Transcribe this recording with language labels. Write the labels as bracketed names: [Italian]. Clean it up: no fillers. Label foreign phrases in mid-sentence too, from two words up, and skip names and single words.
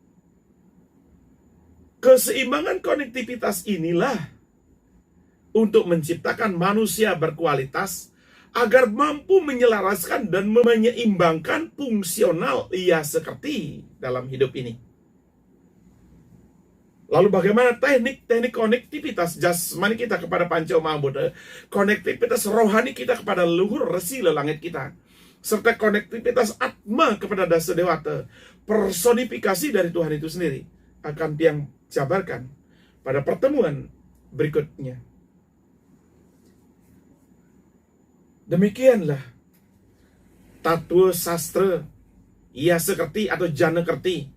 [Indonesian] Keseimbangan konektivitas inilah untuk menciptakan manusia berkualitas agar mampu menyelaraskan dan menyeimbangkan fungsional ia sekerti dalam hidup ini. Lalu bagaimana teknik konektivitas jasmani kita kepada Panca Maha Buddha, konektivitas rohani kita kepada leluhur resi lelangit kita, serta konektivitas Atma kepada Dasa Dewata, personifikasi dari Tuhan itu sendiri, akan Tiang jabarkan pada pertemuan berikutnya. Demikianlah tattwa sastra ia sekerti atau jana kerti.